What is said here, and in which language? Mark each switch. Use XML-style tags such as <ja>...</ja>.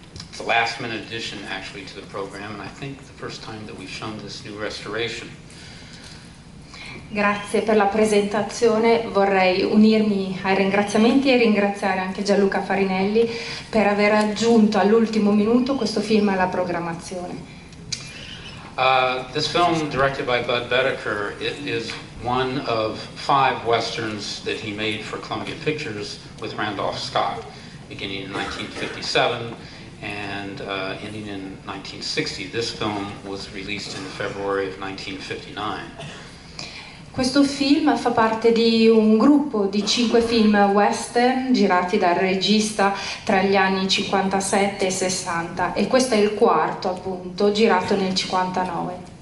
<en>It's a last-minute addition, actually, to the program, and I think the first time that we've shown this new restoration.</en> <it>Grazie per la presentazione, vorrei unirmi ai ringraziamenti e ringraziare anche Gianluca Farinelli per aver aggiunto all'ultimo minuto questo film alla programmazione.</it> <en>This film, directed by Boetticher, is one of 5 westerns that he made for Columbia Pictures with Randolph Scott, beginning in 1957. And ending in 1960. This film was released in February of 1959.</en> <it>Questo film fa parte di un gruppo di 5 film western girati dal regista tra gli anni 57 e 60, e questo è il quarto, appunto, girato nel 59.</it>